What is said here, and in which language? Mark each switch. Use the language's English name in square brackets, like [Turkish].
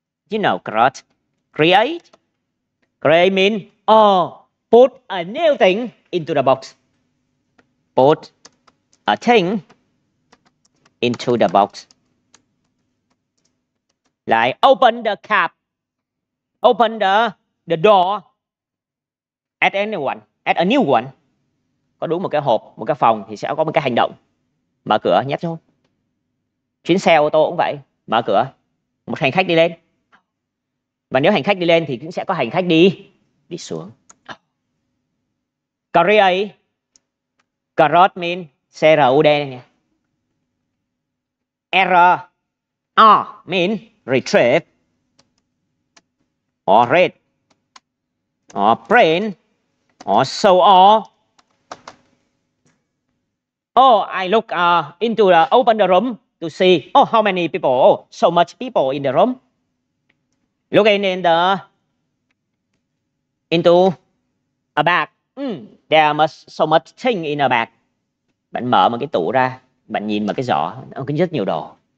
[English] You know create. Create means put a new thing into the box. Put a thing into the box. Like open the cap, open the door at anyone, at a new one. [Vietnamese] Có đúng một cái hộp, một cái phòng thì sẽ có một cái hành động. Mở cửa nhét vô. Chuyến xe ô tô cũng vậy, mở cửa, một hành khách đi lên. Và nếu hành khách đi lên thì cũng sẽ có hành khách đi xuống. [English] Create, create mean CRUD này. Error, mean retrieve, or read, or print, or show all. I look into open the room to see how many people, so much people in the room. Looking into a bag. There must so much thing in a bag. [Vietnamese] Bạn mở một cái tủ ra, bạn nhìn vào cái giỏ, nó có rất nhiều đồ.